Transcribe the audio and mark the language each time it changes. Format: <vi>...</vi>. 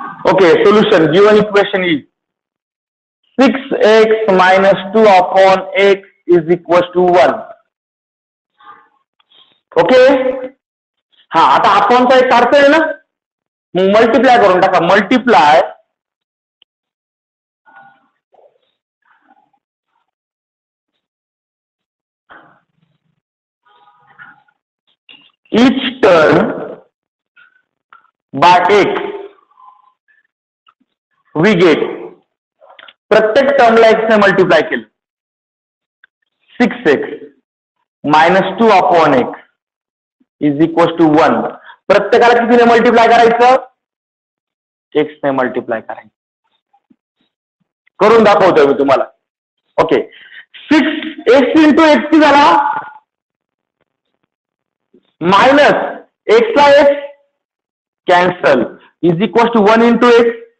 <en>Okay, solution given equation is 6x minus 2 upon x is equals to 1.</en> <mr>Okay, हा आता अपॉनचा एक अर्थ आहे ना, मग मल्टिप्लाय करून टाका.</mr> <en>Multiply each term by x we get.</en> <mr>प्रत्येक टर्मला x ने मल्टिप्लाय केलं.</mr> <en>6x minus 2 upon x is equals to 1.</en> <mr>प्रत्येकाला कितीने मल्टिप्लाय करायचं? x ने मल्टिप्लाय करायचं. करून दाखवतोय मी तुम्हाला.</mr> <en>Okay, 6x into x झाला minus x ला x cancel is equal to 1 into x.</en>